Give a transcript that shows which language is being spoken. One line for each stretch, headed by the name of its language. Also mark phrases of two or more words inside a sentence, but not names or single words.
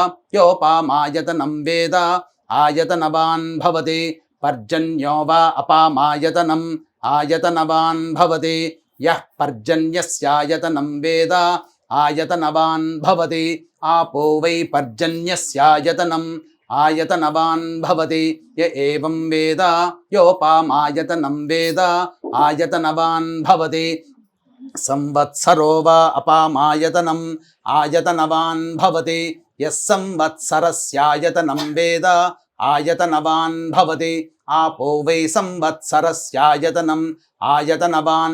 Sanskrit: योपामायतनं वेद आयतनवान् भवति पर्जन्यो वा अपामायतनम् आयतनवान् भवति यः पर्जन्यस्यायतनं वेद आयतनवान् भवति आपो वै पर्जन्यस्यायतनम् ఆయతనవాన్ భవతి య ఏవం వేద యోపామాయతనం వేద ఆయతనవాన్ భవతి సంవత్సరో వా అపామాయతనం ఆయతనవాన్ భవతి యః సంవత్సరస్యాయతనం వేద ఆయతనవాన్ భవతి ఆపో వై సంవత్సరస్యాయతనం ఆయతనవాన్